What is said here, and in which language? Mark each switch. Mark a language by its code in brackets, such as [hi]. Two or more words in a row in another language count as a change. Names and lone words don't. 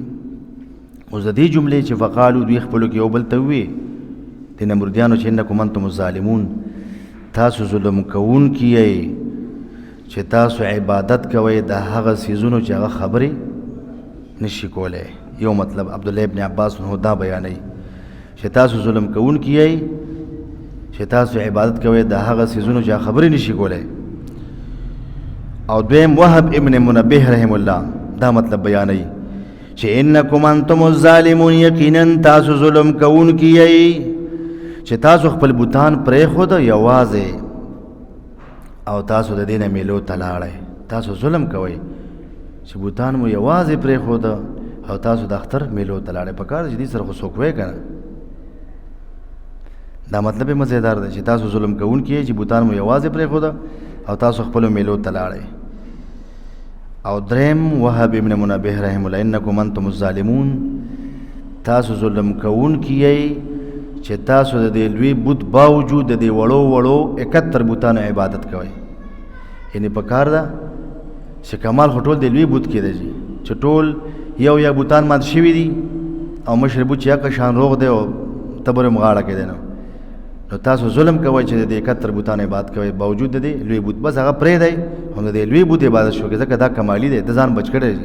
[ps] اوس د دې جملې چې فقالو دوی خپلو کې یو بل ته ووایي د نمرودیانو چې [ar] انکم انتم الظالمون، [ps] تاسو ظلم کوونکي یئ چې تاسو عبادت کوئ د هغه څیزونو چې هغه خبرې نشي کولی. یو مطلب عبدالله ابن عباس نو دا بیانوي چې تاسو ظلم کوونکي یئ چې تاسو عبادت کوئ د هغه څیزونو چې هغه خبرې نشي کولی. او دویم وهب ابن منبه [ar] رحم الله [ps] دا مطلب بیانوي چې [ar] انکم انتم الظالمون، [ps] یقینا تاسو ظلم کوونکي یئ چې تاسو خپل بوتان پرېښود یوازې او تاسو د دې نه میلو ته لاړئ. تاسو ظلم کوئ چې بوتان مو یوازې پرېښود او تاسو د اختر میلو ته لاړئ. په کار چې دې سره خو څوک وایي که نه، دا مطلب یې مزیدار دی چې تاسو ظلم کوونکي یئ چې بوتان مو یوازې پرېښود او تاسو خپلو میلو ته لاړئ. او دریم وهب ابن منبه [ar] رحم الله انکم انتم الظالمون، [ps] تاسو ظلم کوونکي یئ چې تاسو د دې لوی بت باوجود د دې وړو وړو 71 بوتانو عبادت کوئ. یعنې په کار ده چې کمال خو ټول د لوی بت کې دی چې ټول یو یا بوتان مات شوي دي او مشر بت چې یقه شان روغ دی او تبر مغاړه کې دی، نو تاسو ظلم کوئ چې د 71 بوتانو عبادت کوئ باوجود د دې لوی بت، بس هغه پرېږدئ هم د دې لوی بت عبادت شو ځکه دا کمالي دی، د ځان بچ کړی دی.